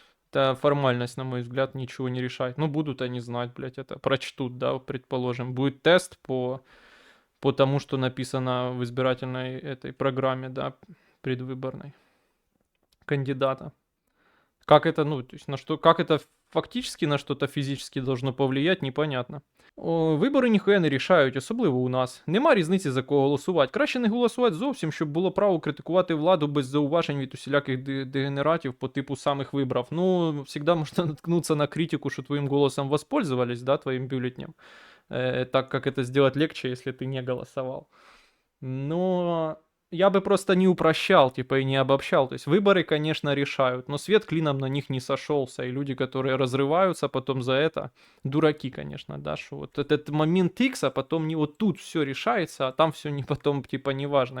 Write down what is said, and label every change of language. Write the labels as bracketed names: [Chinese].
[Russian] Это формальность, на мой взгляд, ничего не решает. Ну, будут они знать, блядь, это прочтут, да, предположим. Будет тест по тому, что написано в избирательной этой программе, да, предвыборной кандидата. Как это, ну, то есть на что, как это фактически на что-то фізично должно повлиять, непонятно. [Ukrainian] Вибори ніхуя не рішають, особливо у нас. Нема різниці за кого голосувати. Краще не голосувати зовсім, щоб було право критикувати владу без зауважень від усіляких дегенератів по типу самих вибрав. Ну, завжди можна наткнутися на критику, що твоїм голосом [Russian] воспользовались, да, [Ukrainian] твоїм бюллетнем. [Russian] Так как это сделать легче, если ты не голосовал. Но я бы просто не упрощал, типа, и не обобщал. То есть выборы, конечно, решают, но свет клином на них не сошелся. И люди, которые разрываются потом за это, дураки, конечно, да, что вот этот момент X, а потом не вот тут все решается, а там все не потом, типа, неважно.